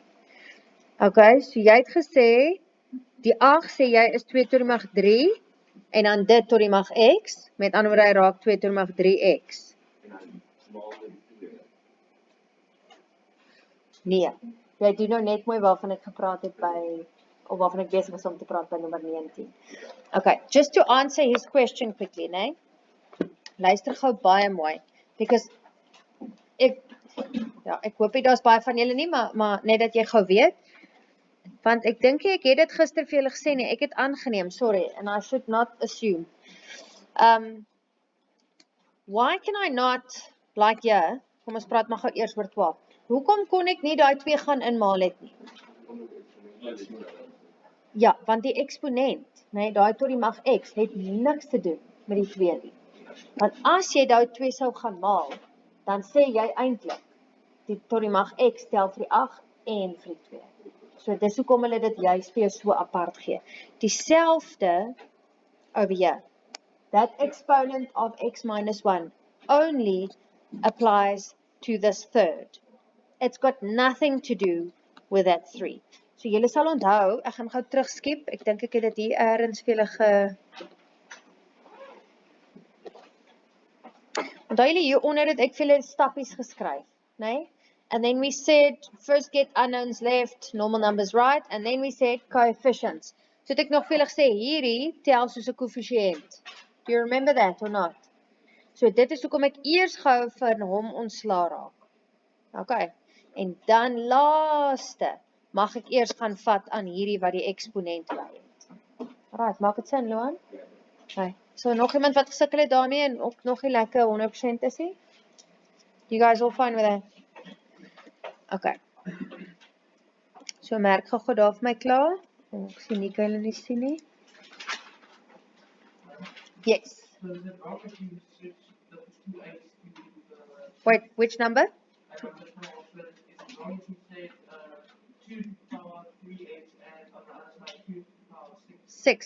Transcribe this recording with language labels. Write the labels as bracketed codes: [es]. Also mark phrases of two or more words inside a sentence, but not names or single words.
[af] Okay, so jy het gesê, die 8 sê jy is 2 tot die mag 3, en dan dit tot die mag x, met ander woorde hy raak 2 tot die mag 3x. En dan maal met 2. Nee, jy doen nou net mooi waarvan ek gepraat het by, of waarvan ek besig is om te praat by nummer 19. [en] Okay, just to answer his question quickly, [af] né? Luister gou baie mooi, because ek hoop nie daar's baie van julle nie, maar net dat jy gou weet, want ek dink ek het dit gister vir julle gesê nie, ek het aangeneem, [en] sorry, and I should not assume. Why can I not, like here, [af] kom ons praat maar gou eers oor 12, hoekom kon ek nie daai 2 gaan inmaal het nie? Ja, want die eksponent, nee, daai tot die mag x, het niks te doen met die 2 nie. Want as jy daai 2 sou gaan maal, dan sê jy eintlik, die tot die mag x tel vir die 8 en vir die 2. So dis hoekom hulle dit juist vir jou so apart gee. Dieselfde [en] over here. That exponent of x minus 1 only applies to this third. It's got nothing to do with that 3. [af] So julle sal onthou, ek gaan gou terugskiep. Ek dink ek het dit hier ergens vir julle onthou julle hieronder het ek vir julle stappies geskryf, né? [en] And then we said, first get unknowns left, normal numbers right, and then we said coefficients. [af] So het ek nog vir julle gesê, hierdie tel soos 'n koëffisiënt. [en] Do you remember that or not? [af] So dit is hoekom ek eers gou vir hom ontslaa raak. [en] Okay. [af] En dan laaste mag ek eers gaan vat aan hierdie wat die eksponent lei het. Right, maak dit sin, Loan? Okay. So nog iemand wat gesukkel het daarmee en ook nog nie lekker 100% is nie? [en] You guys all fine with that? Okay. [af] So merk gou daar vir my klaar. Ek sien nie hulle nie sien nie. [en] Yes. Wait, which number? 6.